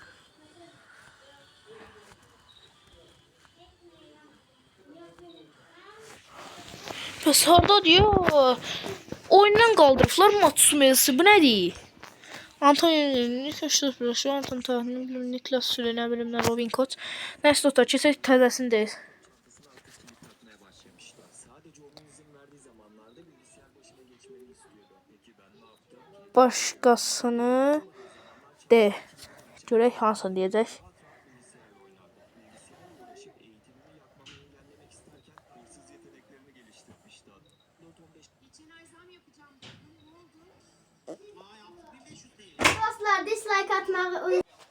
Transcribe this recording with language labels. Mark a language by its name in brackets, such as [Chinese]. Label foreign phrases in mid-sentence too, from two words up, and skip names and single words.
[Azerbaijani] Bəs harda diyor? Oyundan qaldırıblar Mats Hummelsi. Bu nədir? [Turkish] Antonio Niklas Süle, ne bileyim ne Robin Koch. [Azerbaijani] Neyse dostlar, keçək təzəsindeyiz. Başqasını de. Görək hansını deyəcək. Dostlar dislike atmağı